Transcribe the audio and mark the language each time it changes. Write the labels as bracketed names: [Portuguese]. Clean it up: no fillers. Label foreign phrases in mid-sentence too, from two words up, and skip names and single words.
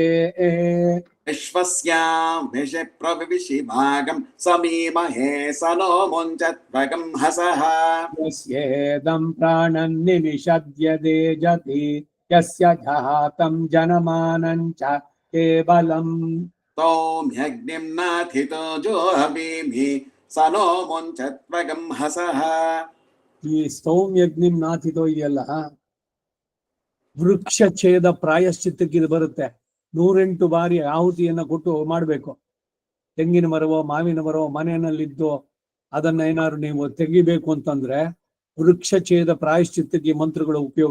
[Sanskrit] विश्वस्याम् विषि प्रविशिभागम् समीमहे स नो मुञ्चत्वगम् हसः यस्येदं प्राणं निमिषद्यदेजति यस्य जातं जनमानं च केवलम् सौम्यग्निम् नाथितो जोहवीमि स नो मुञ्चत्वगम् हसः [Kannada] ಈ [Sanskrit] ಸೌಮ್ಯಗ್ನಿಂ ನಾಥಿತೋ [Kannada] ಇದೆಯಲ್ಲ ವೃಕ್ಷ ಛೇದ ಪ್ರಾಯಶ್ಚಿತ್ತಕ್ಕೆ ಇದು ಬರುತ್ತೆ 108 ಬಾರಿ ಆಹುತಿಯನ್ನ ಕೊಟ್ಟು ಮಾಡ್ಬೇಕು. ತೆಂಗಿನ ಮರವೋ ಮಾವಿನ ಮರವೋ ಮನೆಯಲ್ಲಿದ್ದೋ ಅದನ್ನ ಏನಾದ್ರು ನೀವು ತೆಗಿಬೇಕು ಅಂತಂದ್ರೆ ವೃಕ್ಷ ಛೇದ ಪ್ರಾಯಶ್ಚಿತ್ತಕ್ಕೆ ಮಂತ್ರಗಳ ಉಪಯೋಗ.